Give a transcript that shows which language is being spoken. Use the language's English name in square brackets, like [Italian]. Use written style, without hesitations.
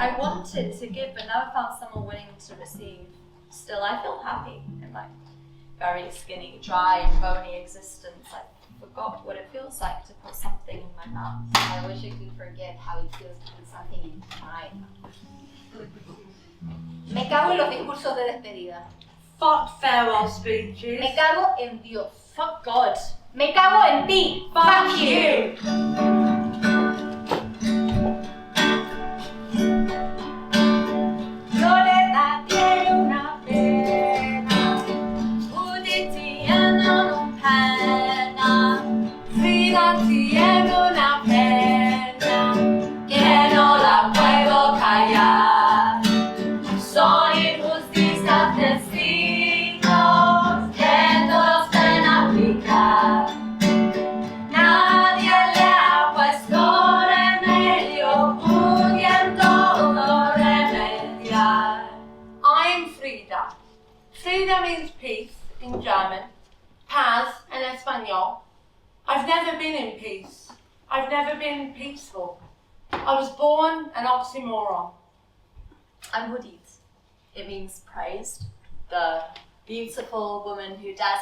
[English] I wanted to give, but never found someone willing to receive. Still, I feel happy in my very skinny, dry, and bony existence. I forgot what it feels like to put something in my mouth. I wish I could forget how it feels to put something in my mouth. [Spanish] Me cago en los discursos de despedida. [English] Fuck farewell speeches. [Spanish] Me cago en Dios. [English] Fuck God. [Spanish] Me cago en ti. [English] Fuck you. [Spanish] Violeta tiene una pena. Judith tiene una pena. Frida tiene una pena Que no la puedo callar. Son injusticias testigos que todos pueden aplicar. Nadie le ha puesto remedio, pudiendo remediar. [English] I'm Frida. Frida means peace in German, paz in Espanol. I've never been in peace. I've never been peaceful. I was born an oxymoron. I'm Judith. It means praised. The beautiful woman who dares.